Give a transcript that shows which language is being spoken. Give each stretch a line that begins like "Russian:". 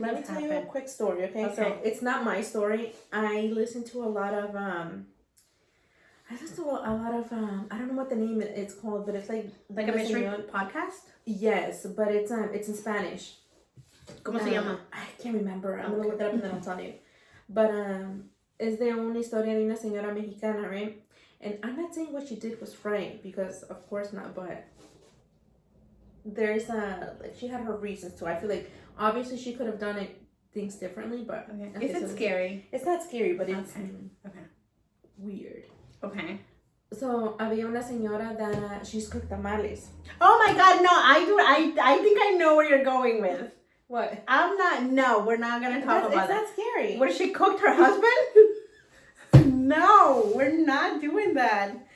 English: Let me tell you a quick story, okay? So it's not my story. I listen to a lot of I don't know what the name it's called, but it's like a mystery podcast. Yes, but it's in Spanish.
Spanish: ¿Cómo se llama?
English: I can't remember. I'm gonna look it up and then I'll tell you. But
Spanish: es de una historia de una señora mexicana,
English: right? And I'm not saying what she did was right because of course not, but there's like she had her reasons too. I feel like obviously she could have done things differently, but is it scary? It's not scary, but it's okay. Weird. Okay. So
Spanish: había una señora
English: that she's cooked tamales. Oh my God, no! I think I know where you're going with. What? We're not gonna talk about that. It's not scary. Where she cooked her husband? No, we're not doing that.